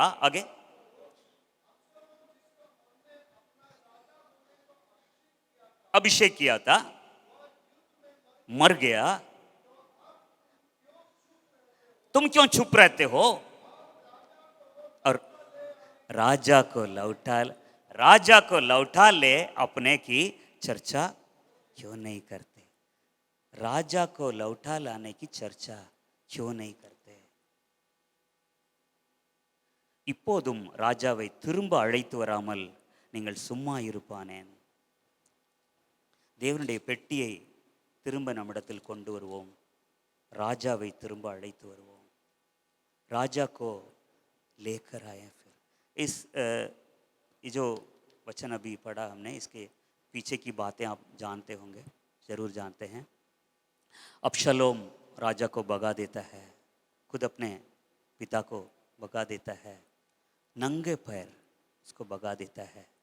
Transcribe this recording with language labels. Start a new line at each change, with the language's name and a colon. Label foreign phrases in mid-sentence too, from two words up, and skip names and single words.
Hindi: आगे, अभिषेक किया था, मर गया, तुम क्यों चुप रहते हो? और राजा को लौटा ले अपने की चर्चा क्यों नहीं करते? राजा को लौटा लाने की चर्चा क्यों नहीं करते?
Tamil: இப்போதும் ராஜாவை திரும்ப அழைத்து வராமல் நீங்கள் சும்மா இருப்பானேன்? தேவனுடைய பெட்டியை திரும்ப நம்மிடத்தில் கொண்டு வருவோம். ராஜாவை திரும்ப அழைத்து வருவோம்.
Hindi: राजा को लेकर आए. फिर ये जो वचन अभी पढ़ा हमने, इसके पीछे की बातें आप जानते होंगे, ज़रूर जानते हैं. अबशलोम राजा को भगा देता है, खुद अपने पिता को भगा देता है, नंगे पैर उसको भगा देता है.